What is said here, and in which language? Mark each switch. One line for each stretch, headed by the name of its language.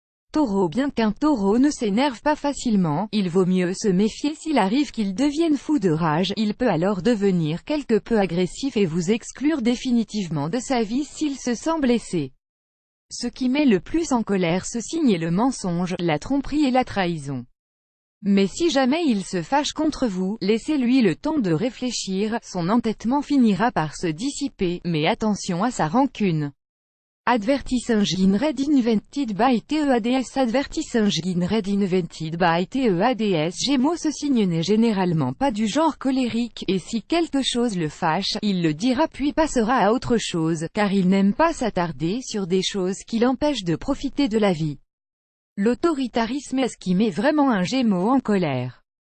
French: Taureau, bien qu'un taureau ne s'énerve pas facilement, il vaut mieux se méfier s'il arrive qu'il devienne fou de rage, il peut alors devenir quelque peu agressif et vous exclure définitivement de sa vie s'il se sent blessé. Ce qui met le plus en colère ce signe est le mensonge, la tromperie et la trahison. Mais si jamais il se fâche contre vous, laissez-lui le temps de réfléchir, son entêtement finira par se dissiper, mais attention à sa rancune.
English: Advertising read invented by TEADS. Advertising read invented by TEADS.
French: Gémeaux, ce signe n'est généralement pas du genre colérique, et si quelque chose le fâche, il le dira puis passera à autre chose, car il n'aime pas s'attarder sur des choses qui l'empêchent de profiter de la vie. L'autoritarisme est ce qui met vraiment un Gémeaux en colère.